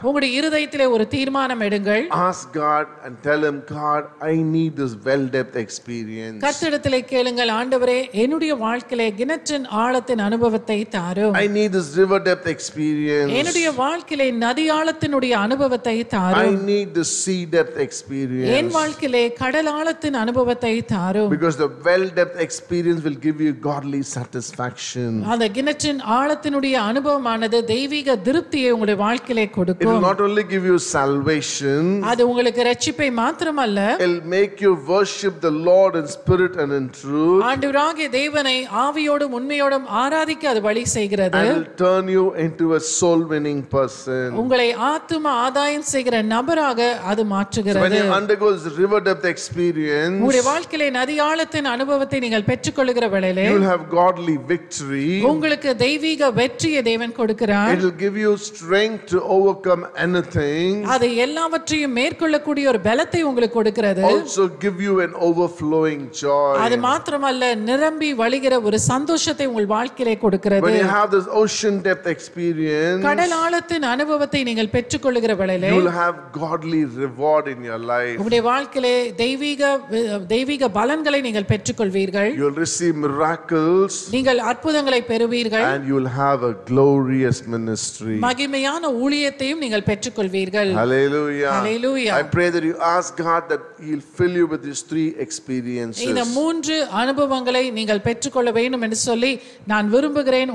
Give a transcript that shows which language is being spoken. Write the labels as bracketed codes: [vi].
[ta] உங்களுடைய இருதயத்திலே ஒரு தீர்மானம் எடுங்கள். [en] Ask God and tell Him, God, I need this well depth experience. [ta] கர்த்தரிடத்திலே கேளுங்கள், ஆண்டவரே என்னுடைய வாழ்க்கையிலே கிணற்றின் ஆழத்தின் அனுபவத்தை தாரும். [en] I need this river depth experience. [ta] என்னுடைய வாழ்க்கையிலே நதி ஆழத்தினுடைய அனுபவத்தை தாரும். [en] I need the sea depth [ta] N [en] experience. [ta] வாழ்க்கையிலே கடல் ஆழத்தின் அனுபவத்தை தாரும். [en] Because the well depth experience will give you godly satisfaction. [ta] அந்த கிணற்றின் ஆழத்தினுடைய அனுபவமானது தெய்வீக திருப்தியை உங்களுடைய வாழ்க்கையிலே [en] It will [ta] கொடுக்கும். [en] not only give you salvation, [ta] அது உங்களுக்கு ரட்சிப்பை மாத்திரமல்ல, [en] it will make you worship the Lord in spirit and in truth, [ta] ஆண்டவராகிய தேவனை ஆவியோடும் உண்மையோடும் ஆராதிக்க அது வழி செய்கிறது. [en] and will turn you into a soul winning person. [ta] உங்களை ஆத்தும ஆதாயம் செய்கிற நபராக அது [en] So when [ta] மாற்றுகிறது. [en] you undergo this river depth experience, [ta] உங்களுடைய வாழ்க்கையிலே நதி ஆழத்தின் அனுபவத்தை நீங்கள் பெற்றுக்கொள்ளுகிற வேளையிலே [en] you will have godly victory. [ta] உங்களுக்கு தெய்வீக வெற்றியை தேவன் கொடுக்கிறார். [en] It will give you strength to overcome anything. [ta] அது எல்லாவற்றையும் மேற்கொள்ளக்கூடிய ஒரு பலத்தை உங்களுக்கு கொடுக்கிறது. [en] Also give you an overflowing joy. [ta] அது மாத்திரமல்ல, நிரம்பி வழிகிற ஒரு சந்தோஷத்தை உங்கள் வாழ்க்கையிலே கொடுக்கிறது. [en] When you have this ocean depth experience, [ta] கடல் ஆழத்தின் அனுபவத்தை நீங்கள் பெற்றுக்கொள்ளுகிற வேளையிலே [en] you will have godly reward in your life. [ta] உங்களுடைய வாழ்க்கையிலே தெய்வீக பலன்களை நீங்கள் பெற்றுக்கொள்வீர்கள். [en] You will receive miracles. [ta] நீங்கள் அற்புதங்களை பெறுவீர்கள். [en] And you will have a glorious ministry. [ta] மகிமையான ஊழியத்தையும் நீங்கள் பெற்றுக்கொள்வீர்கள். [en] Hallelujah. Hallelujah. I pray that you ask God that He'll fill you with these 3 experiences. [ta] இந்த 3 அனுபவங்களை நீங்கள் பெற்றுக்கொள்ள வேண்டும் என்று சொல்லி நான் விரும்புகிறேன்.